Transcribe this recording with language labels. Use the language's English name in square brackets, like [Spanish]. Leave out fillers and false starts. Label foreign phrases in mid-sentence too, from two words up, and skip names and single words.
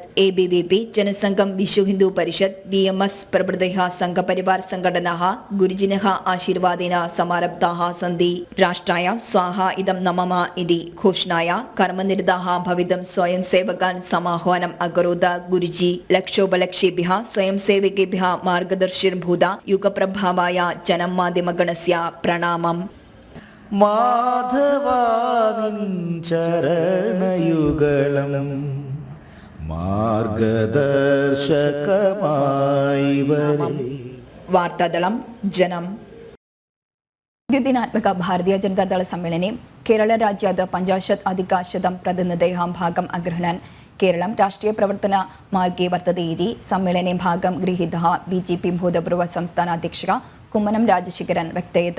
[Sanskrit] ABVP जनसङ्घं विश्व हिन्दू परिषत् BMS प्रभृतयः संघपरिवार संघटनाः गुरुजिनः आशीर्वादेन समारब्धाः सन्ति. राष्ट्राय स्वाहा इदं नमः इति घोषणाय कर्मनिरताः भवितुं स्वयं सेवकान् समाह्वानम् अकरोत्. गुरुजी लक्षोपलक्षेभ्यः स्वयं सेवकेभ्यः मार्गदर्शिर्भूत. युगप्रभावाय जनमाध्यमगणस्य प्रणामम्. [Malayalam] മാധവാനിൻ ചരണയുഗളം മാർഗദർശകമായി വരേണം. വാർത്താദളം ജനം. [Sanskrit] द्विदिनात्मक भारतीय जनता दल सम्मेलने केरळराज्यात् 50-100 प्रतिनिधयः भागम् अगृह्णन्. केरलं राष्ट्रीयप्रवर्तनमार्गे वर्तते इति सम्मेलने भागं गृहीतः BJP भूतपूर्व संस्थानाध्यक्षः कुम्मनं राजशेखरन् व्यक्तयत्.